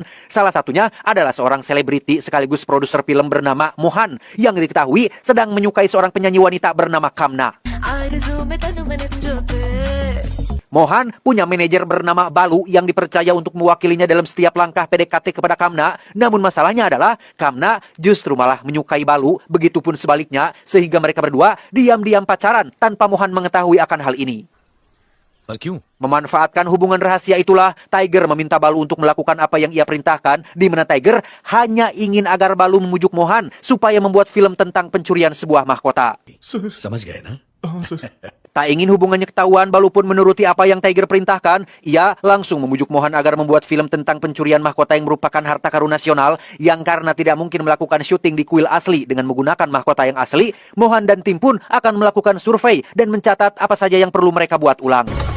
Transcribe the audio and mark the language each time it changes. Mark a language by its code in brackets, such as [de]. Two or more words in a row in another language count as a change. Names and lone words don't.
[id] Salah satunya adalah seorang selebriti sekaligus produser film bernama Mohan yang diketahui sedang menyukai seorang penyanyi wanita bernama Kamna. Mohan punya manajer bernama Balu yang dipercaya untuk mewakilinya dalam setiap langkah PDKT kepada Kamna. Namun masalahnya adalah Kamna justru malah menyukai Balu, begitupun sebaliknya, sehingga mereka berdua diam-diam pacaran tanpa Mohan mengetahui akan hal ini. [hi] पर क्यों? [id] Memanfaatkan hubungan rahasia itulah, Tiger meminta Balu untuk melakukan apa yang ia perintahkan, di mana Tiger hanya ingin agar Balu memujuk Mohan supaya membuat film tentang pencurian sebuah mahkota. [hi] समझ गए ना? [id] Tak ingin hubungannya ketahuan, Balu pun menuruti apa yang Tiger perintahkan. Ia langsung memujuk Mohan agar membuat film tentang pencurian mahkota yang merupakan harta karun nasional, yang karena tidak mungkin melakukan syuting di kuil asli dengan menggunakan mahkota yang asli, Mohan dan tim pun akan melakukan survei dan mencatat apa saja yang perlu mereka buat ulang.